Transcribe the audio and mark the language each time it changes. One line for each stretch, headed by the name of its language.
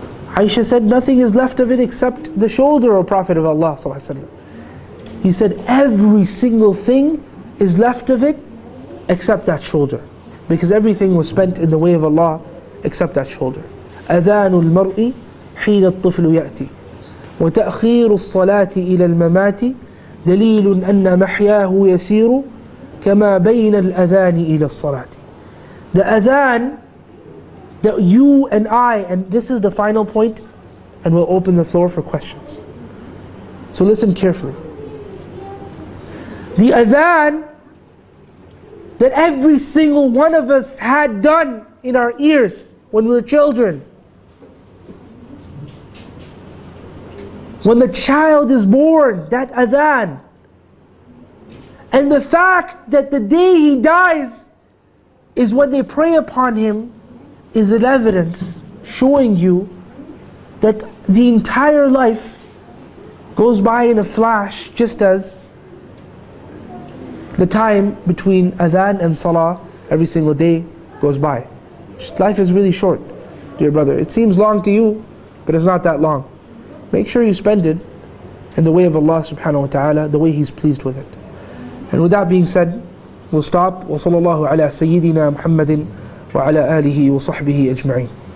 English: Aisha said, nothing is left of it except the shoulder, O Prophet of Allah ﷺ. He said, every single thing is left of it except that shoulder, because everything was spent in the way of Allah except that shoulder.
Arabic: أذان المرء حين الطفل يأتي وتأخير الصلاة إلى الممات دليل أن محياه يسير كما بين الأذان إلى الصلاة.
English: The adhan that you and I, and this is the final point, and we'll open the floor for questions. So listen carefully. The adhan that every single one of us had done in our ears when we were children. When the child is born, that adhan. And the fact that the day he dies is when they pray upon him is an evidence showing you that the entire life goes by in a flash, just as the time between adhan and salah every single day goes by. Life is really short, dear brother. It seems long to you, but it's not that long. Make sure you spend it in the way of Allah subhanahu wa ta'ala, the way He's pleased with it. And with that being said, we'll stop.
Arabic: وصلى الله على سيدنا محمد وعلى آله وصحبه أجمعين.